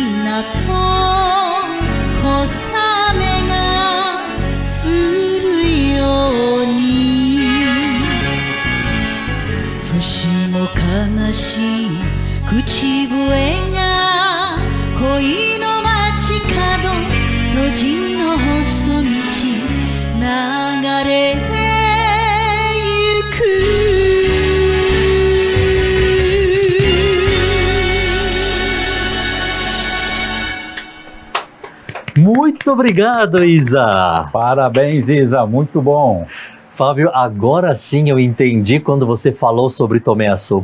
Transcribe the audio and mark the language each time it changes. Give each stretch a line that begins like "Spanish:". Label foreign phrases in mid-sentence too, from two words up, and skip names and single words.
Japanese: なと小雨が降るように節も悲しい口笛が恋の街角路地の細道流れゆく
Portuguese: Muito obrigado, Isa! Parabéns, Isa, muito bom! Fábio, agora sim eu entendi quando você falou sobre Tomé Açu.